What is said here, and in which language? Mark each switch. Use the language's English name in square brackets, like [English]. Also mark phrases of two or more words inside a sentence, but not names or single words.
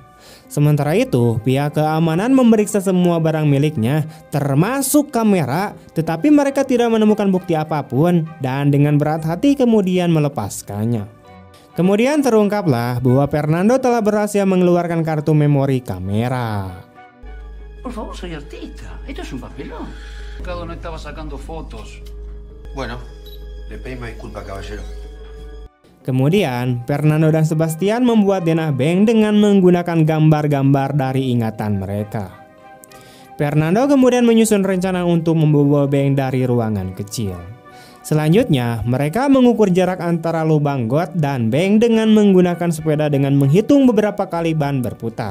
[Indonesian] Sementara itu, pihak keamanan memeriksa semua barang miliknya, termasuk kamera, tetapi mereka tidak menemukan bukti apapun dan dengan berat hati kemudian melepaskannya. Kemudian terungkaplah bahwa Fernando telah berhasil mengeluarkan kartu memori kamera. [Spanish] Por favor, soy artista. Esto es un papelón. No estaba sacando fotos. Bueno, le pedimos disculpas, caballero. [Indonesian] Kemudian, Fernando dan Sebastian membuat denah bank dengan menggunakan gambar-gambar dari ingatan mereka. Fernando kemudian menyusun rencana untuk membawa bank dari ruangan kecil. Selanjutnya, mereka mengukur jarak antara lubang got dan bank dengan menggunakan sepeda dengan menghitung beberapa kali ban berputar.